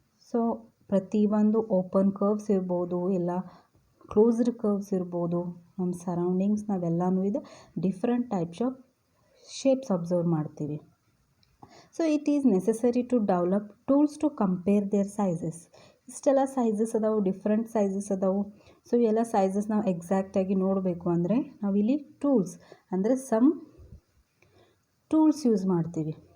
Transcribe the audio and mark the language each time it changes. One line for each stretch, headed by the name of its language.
Kannada: So ಪ್ರತಿಯೊಂದು open curves ಇರ್ಬೋದು, ಇಲ್ಲ ಕ್ಲೋಸ್ಡ್ ಕರ್ವ್ಸ್ ಇರ್ಬೋದು. ನಮ್ಮ ಸರೌಂಡಿಂಗ್ಸ್ ನಾವೆಲ್ಲನೂ ಇದು different types of shapes observe ಮಾಡ್ತೀವಿ.
English: So it is necessary to develop tools to compare their sizes.
Kannada: ಇಷ್ಟೆಲ್ಲ ಸೈಜಸ್ ಅದಾವು, ಡಿಫ್ರೆಂಟ್ ಸೈಜಸ್ ಅದಾವು. ಸೊ ಎಲ್ಲ ಸೈಜಸ್ ನಾವು ಎಕ್ಸಾಕ್ಟಾಗಿ ನೋಡಬೇಕು ಅಂದರೆ ನಾವಿಲ್ಲಿ ಟೂಲ್ಸ್ ಅಂದರೆ ಸಮ್ ಟೂಲ್ಸ್ ಯೂಸ್ ಮಾಡ್ತೀವಿ.